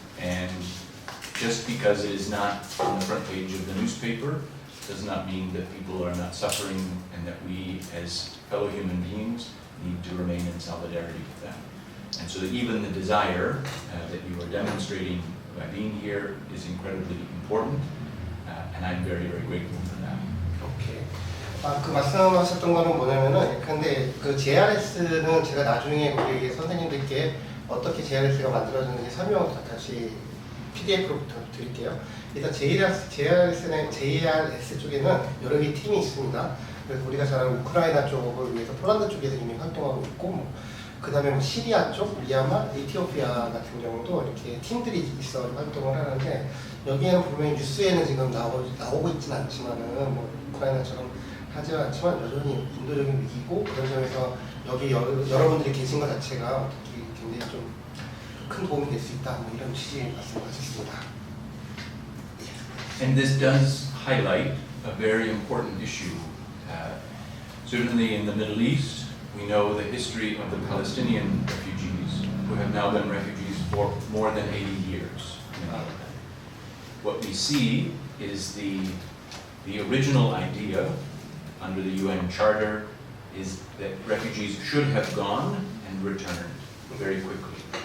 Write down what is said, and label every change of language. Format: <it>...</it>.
<en>And just because it is not on the front page of the newspaper does not mean that people are not suffering and that we as fellow human beings need to remain in solidarity with them. And so even the desire that you are demonstrating by being here is incredibly important, and I'm very, very grateful for that.</en> <ko>오케이. 그 말씀하셨던 거는 뭐냐면은, 근데 그 JRS는 제가 나중에 우리 선생님들께 어떻게 JRS가 만들어졌는지 설명을 다시 PDF로 드릴게요. 일단 JRS 쪽에는 여러 개의 팀이 있습니다. 그래서 우리가 잘 아는 우크라이나 쪽을 위해서 폴란드 쪽에서 이미 활동하고 있고, 그 다음에 뭐 시리아 쪽, 미얀마, 에티오피아 같은 경우도 이렇게 팀들이 있어 활동을 하는데, 여기에는 분명히 뉴스에는 지금 나오고 있진 않지만은, 뭐 우크라이나처럼 하지 않지만 여전히 인도적인 위기고, 그런 점에서 여기 여러분들이 계신 것 자체가 어떻게 굉장히 좀 큰 도움이 될 수 있다, 뭐 이런 취지의 말씀하셨습니다.</ko> <en>And this does highlight a very important issue. Certainly in the Middle East, we know the history of the Palestinian refugees who have now been refugees for more than 80 years. What we see is the original idea under the UN Charter is that refugees should have gone and returned very quickly.</en>